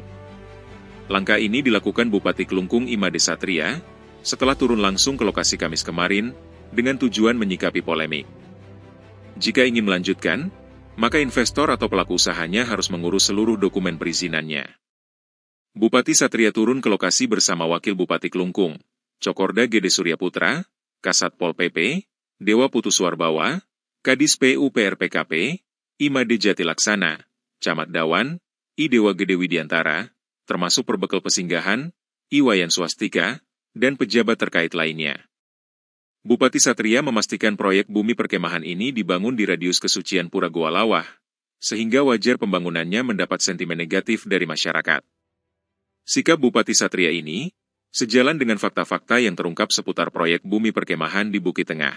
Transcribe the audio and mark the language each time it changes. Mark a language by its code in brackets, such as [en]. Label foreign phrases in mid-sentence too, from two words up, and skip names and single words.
[id] Langkah ini dilakukan Bupati Klungkung Imade Satria, setelah turun langsung ke lokasi Kamis kemarin, dengan tujuan menyikapi polemik. Jika ingin melanjutkan, maka investor atau pelaku usahanya harus mengurus seluruh dokumen perizinannya. Bupati Satria turun ke lokasi bersama Wakil Bupati Klungkung, Cokorda Gede Surya Putra, Kasat Pol PP, Dewa Putuswarbawa, Kadis PU PRPKP, Imade Jatilaksana, Camat Dawan, I Dewa Gede Widiantara, termasuk Perbekal Pesinggahan, I Wayan Swastika, dan pejabat terkait lainnya. Bupati Satria memastikan proyek bumi perkemahan ini dibangun di radius kesucian Pura Goa Lawah, sehingga wajar pembangunannya mendapat sentimen negatif dari masyarakat. Sikap Bupati Satria ini sejalan dengan fakta-fakta yang terungkap seputar proyek bumi perkemahan di Bukit Tengah.